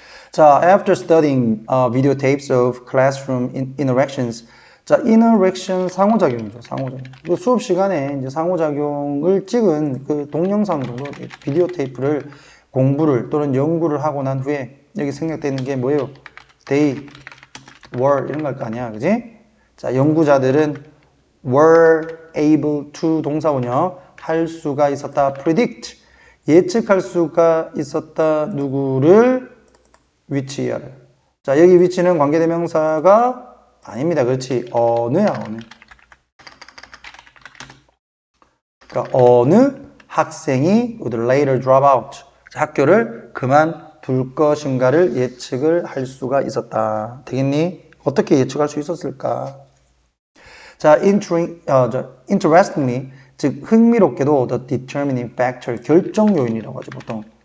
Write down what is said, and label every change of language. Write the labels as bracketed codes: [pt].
[en] 자, after studying videotapes of classroom interactions. [ko] 자, interaction 상호작용이죠. 상호작용. 그 수업 시간에 이제 상호작용을 찍은 그 동영상 정도, 비디오 테이프를 공부를 또는 연구를 하고 난 후에 여기 생략되는 게 뭐예요? They were 이런 걸 거 아니야, 그지? 자, 연구자들은 were able to 동사원형 할 수가 있었다. predict 예측할 수가 있었다. 누구를? 위치를. 자, 여기 위치는 관계대명사가 아닙니다. 그렇지. 어느야, 어느. [en] 그러니까 어느 학생이 would later drop out. [ko] 학교를 그만둘 것인가를 예측을 할 수가 있었다. 되겠니? 어떻게 예측할 수 있었을까? 자, interestingly, 즉 흥미롭게도 the determining factor, 결정 요인이라고 하죠, 보통.